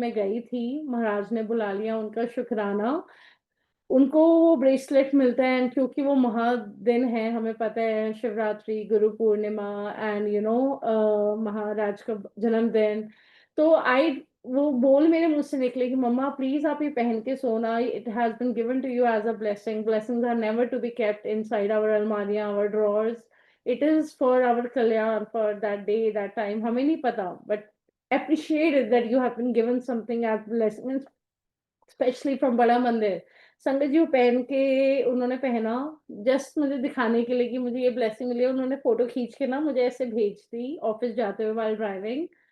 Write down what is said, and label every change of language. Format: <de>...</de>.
<hi>मैं गई थी, महाराज ने बुला लिया, उनका शुक्राना। उनको वो ब्रेसलेट मिलता है, एंड क्योंकि वो महादिन है, हमें पता है Shivratri, Guru Purnima, and you know महाराज का जन्मदिन, तो आई, वो बोल मेरे मुंह से निकले कि मम्मा प्लीज आप ये पहन के सोना,</hi> <en>It has been given to you as a blessing, blessings are never to be kept inside our अलमारियां, our drawers, it is for our कल्याण, for that day, that time.</en> <hi>हमें नहीं पता,</hi> <en>But appreciate it that you have been given something as blessing, specially from बड़ा मंदिर।</en> <hi>संगत जी वो पहन के, उन्होंने पहना जस्ट मुझे दिखाने के लिए कि मुझे ये ब्लेसिंग मिली है। उन्होंने फोटो खींच के ना मुझे ऐसे भेज दी ऑफिस जाते हुए</hi> <en>While driving.</en>